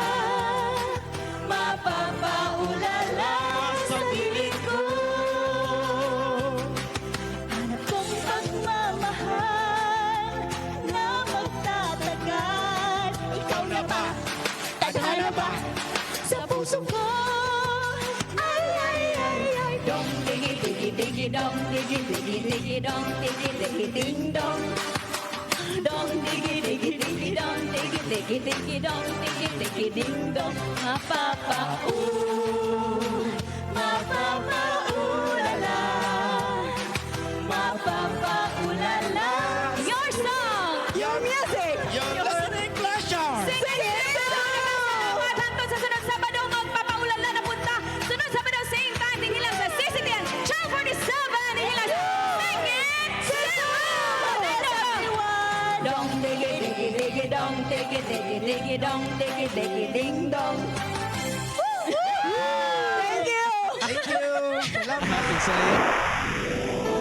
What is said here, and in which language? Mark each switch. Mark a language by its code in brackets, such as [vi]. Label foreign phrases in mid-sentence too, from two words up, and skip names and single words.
[tl] Mapapaulala sa piling ko. Hanap kong pagmamahal na magtatagal. Ikaw na ba? Tadhana ba? Sa puso ko. Ay, ay, ay, ay. Dong, digi, digi, digi, dong, digi, digi, digi, dong, digi, digi, ding, dong. Dong, digi, digi, digi, dong, digi, digi, digi, dong, digi, digi, ding, dong. Mapapaulala. Mapapaulala. [en] Your song! Your music! Your listening pleasure! Sing it! [ceb] Salamat hangtod sa sunod Sabado magpapaulala na punta. Sunod Sabado [en] same time [ceb] dihilang sa CCTN Channel 47 dihilang sa Sing It! Dong digi digi digi dong digi digi digi dong digi digi ding dong. [en] Thank you! Thank you! [ceb] Salamat!